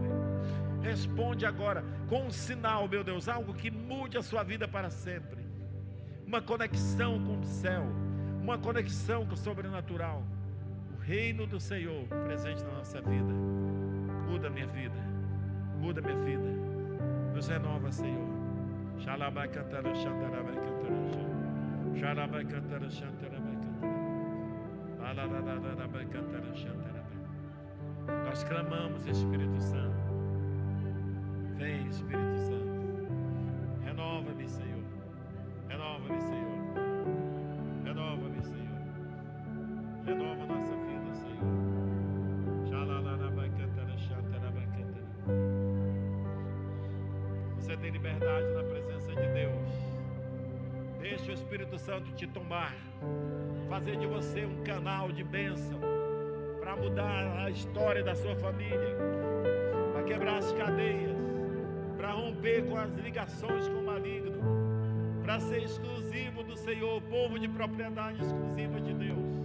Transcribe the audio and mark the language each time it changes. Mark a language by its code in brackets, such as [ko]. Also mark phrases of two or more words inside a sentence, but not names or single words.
[pt] Responde agora com um sinal, meu Deus, algo que mude a sua vida para sempre. Uma conexão com o céu, uma conexão com o sobrenatural. O reino do Senhor presente na nossa vida. Muda minha vida, muda minha vida. Nos renova, Senhor. Xalabai cantara, xantarabai cantara, xalabai cantara, xantarabai cantara, alalalabai cantara, xantarabai. Nós clamamos, Espírito Santo. Vem, Espírito Santo. Renova-me, Senhor. Renova-me, Senhor. Renova-me, Senhor. Renova a nossa vida, Senhor. Xalalabai cantara, xantarabai cantara. Você tem liberdade na presença de Deus. Deixa o Espírito Santo te tomar, fazer de você um canal de bênção, para mudar a história da sua família, para quebrar as cadeias, para romper com as ligações com o maligno, para ser exclusivo do Senhor, povo de propriedade exclusiva de Deus.